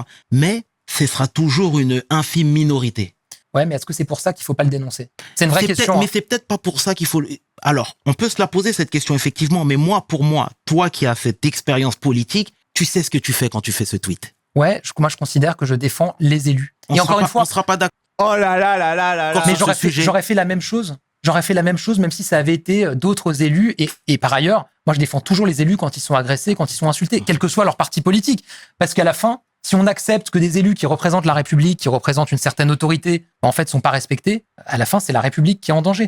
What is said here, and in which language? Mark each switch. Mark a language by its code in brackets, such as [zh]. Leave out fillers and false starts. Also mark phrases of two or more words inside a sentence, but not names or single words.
[fr] Mais ce sera toujours une infime minorité. Ouais, mais est-ce que c'est pour ça qu'il faut pas le dénoncer? C'est une vraie question. Mais Hein. c'est peut-être pas pour ça qu'il faut... Alors, on peut se la poser, cette question, effectivement. Mais pour moi, toi qui as cette expérience politique, tu sais ce que tu fais quand tu fais ce tweet. Ouais, moi je considère que je défends les élus. Et encore une fois, on sera pas d'accord. Oh là là là là là là. mais sur ce sujet. j'aurais fait la même chose. J'aurais fait la même chose même si ça avait été d'autres élus. Et par ailleurs, moi je défends toujours les élus quand ils sont agressés, quand ils sont insultés, quel que soit leur parti politique. Parce qu'à la fin, si on accepte que des élus qui représentent la République, qui représentent une certaine autorité, en fait, sont pas respectés, à la fin, c'est la République qui est en danger.